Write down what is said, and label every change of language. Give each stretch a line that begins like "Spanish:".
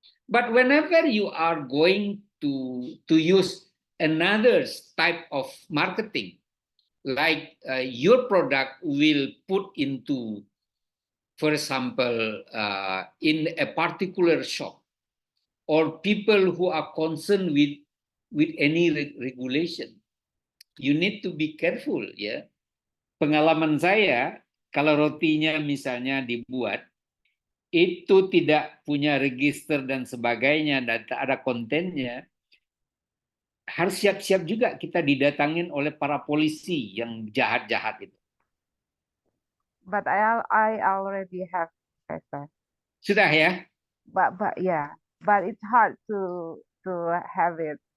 English: But whenever you are going to use another type of marketing, like your product will put into, for example, in a particular shop, or people who are concerned with any regulation, you need to be careful, ya.
Indonesian: Pengalaman saya, kalau rotinya misalnya dibuat, itu tidak punya register dan sebagainya, dan tak ada kontennya, harus siap-siap juga kita didatangin oleh para polisi yang jahat-jahat itu.
English: But I already have paper.
Indonesian: Sudah ya?
English: But yeah, but it's hard to have it.